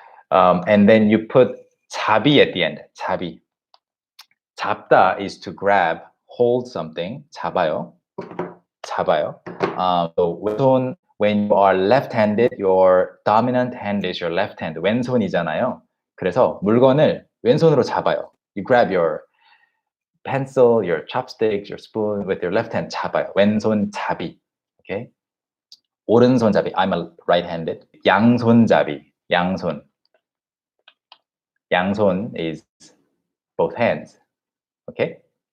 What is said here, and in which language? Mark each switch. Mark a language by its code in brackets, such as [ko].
[en] And then you put 잡이 at the end. [ko] 잡이. [en] 잡다 is to grab, hold something. [ko] 잡아요. [en] So 왼손, when you are left-handed, your dominant hand is your left hand. [ko] 왼손이잖아요. 그래서 물건을 왼손으로 잡아요. [en] You grab your pencil, your chopsticks, your spoon with your left hand 잡아요. [ko] 왼손잡이. Okay? 오른손잡이. [en] I'm a right-handed. 양손잡이. 양손. 양손 is both hands. Okay?